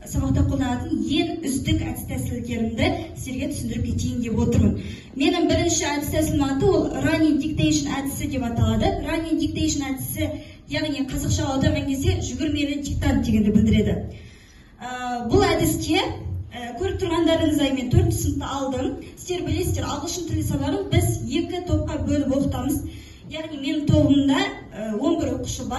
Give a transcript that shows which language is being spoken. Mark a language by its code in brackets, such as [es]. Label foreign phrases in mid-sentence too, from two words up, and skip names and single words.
[kk] сабақта қолданатын ең үздік әдіс тәсілдерімді сіздерге түсіндіріп кетейін деп отырмын. Менің бірінші әдіс тәсілім аты ол [en] running dictation [kk] әдісі деп аталады. [en] Running dictation әдісі, яғни қазақша аударған кезде жүгірмелі диктант дегенді білдіреді. [kk] Бұл әдісте көріп тұрғандарыңыздай мен 4 сыныпта алдым. Сіздер білесіздер, ағылшын тілі сабағын біз 2 топқа бөліп оқытамыз. Яғни менің тобымда 11 оқушы бар.